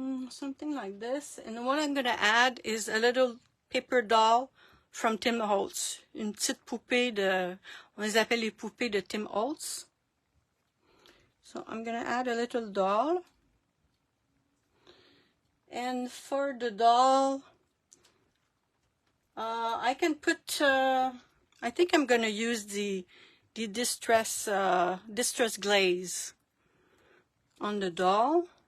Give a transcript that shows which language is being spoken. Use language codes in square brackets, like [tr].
[en] Something like this. And what I'm going to add is a little paper doll from Tim Holtz. [fr] Une petite poupée on les appelle les poupées de Tim Holtz. [en] So I'm going to add a little doll. And for the doll, I can put, I think I'm going to use the distress glaze on the doll.